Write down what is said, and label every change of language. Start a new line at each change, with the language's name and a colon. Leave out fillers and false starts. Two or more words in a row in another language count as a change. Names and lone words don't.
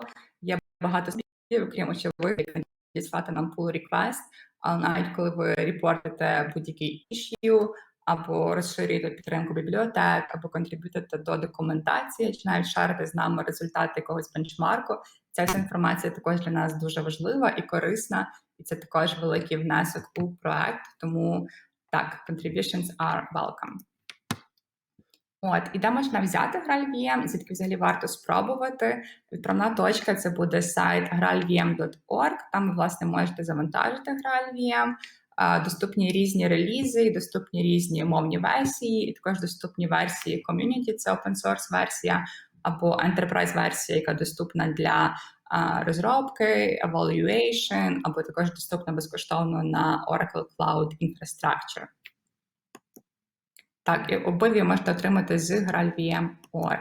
Ukrainian: Є багато способів, окрім очевидно, надіслати нам
English: pull request,
Ukrainian: але навіть коли ви репортите будь-який issue, або розширюєте підтримку бібліотек, або контриб'ютите до документації, чи навіть шарите з нами результати якогось бенчмарку, ця вся інформація також для нас дуже важлива і корисна, і це також великий внесок у проект, тому так,
English: contributions are welcome.
Ukrainian: І де можна взяти Graal VM, звідки взагалі варто спробувати. Відправна точка – це буде сайт graalvm.org, там ви, власне, можете завантажити Graal VM, доступні різні релізи, доступні різні мовні версії, і також доступні версії community, це
English: open source
Ukrainian: версія, або enterprise версія, яка доступна для розробки, evaluation, або також доступна безкоштовно на Oracle Cloud Infrastructure. Так, і обидві можете отримати з graalvm.org.